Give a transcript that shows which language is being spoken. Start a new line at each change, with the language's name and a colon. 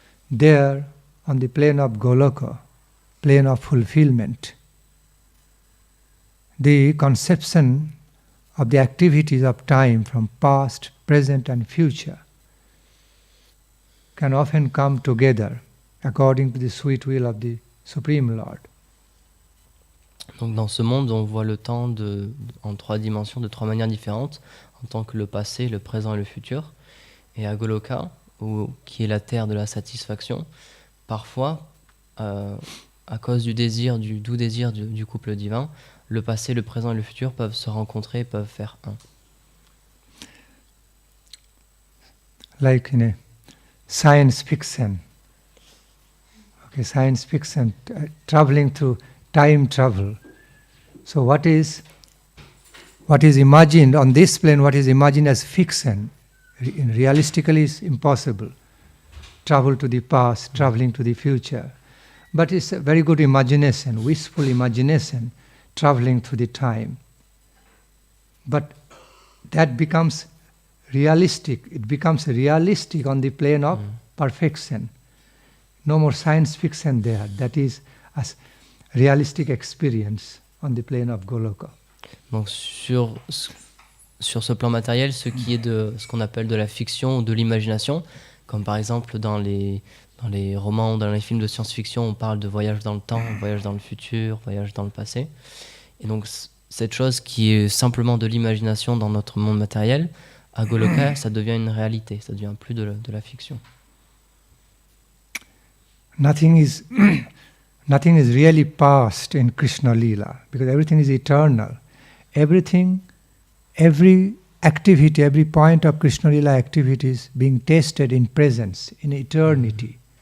English: There, on the plane of Goloka, plane of fulfillment, the conception of the activities of time from past, present and future can often come together according to the sweet will of the Supreme Lord.
French: Donc dans ce monde, on voit le temps en trois dimensions, de trois manières différentes, en tant que le passé, le présent et le futur. Et à Goloka, qui est la terre de la satisfaction, parfois, à cause du désir, du doux désir du couple divin, le passé, le présent et le futur peuvent se rencontrer, peuvent faire un.
English: Like in a science fiction, science fiction, traveling through time travel. So what is imagined on this plane, what is imagined as fiction, realistically is impossible. Travel to the past, traveling to the future. But it's a very good imagination, wistful imagination, traveling through the time. But that becomes realistic. It becomes realistic on the plane of perfection. No more science fiction there. That is a realistic experience on the plane of Goloka.
French: Donc sur ce plan matériel, ce qui est de ce qu'on appelle de la fiction ou de l'imagination, comme par exemple dans les romans ou dans les films de science-fiction, on parle de voyage dans le temps, voyage dans le futur, voyage dans le passé. Et donc cette chose qui est simplement de l'imagination dans notre monde matériel, à Goloka, ça devient une réalité, ça devient plus de la fiction.
English: Nothing is really past in Krishna Leela, because everything is eternal. Everything, every activity, every point of Krishna Leela activity is being tasted in presence, in eternity.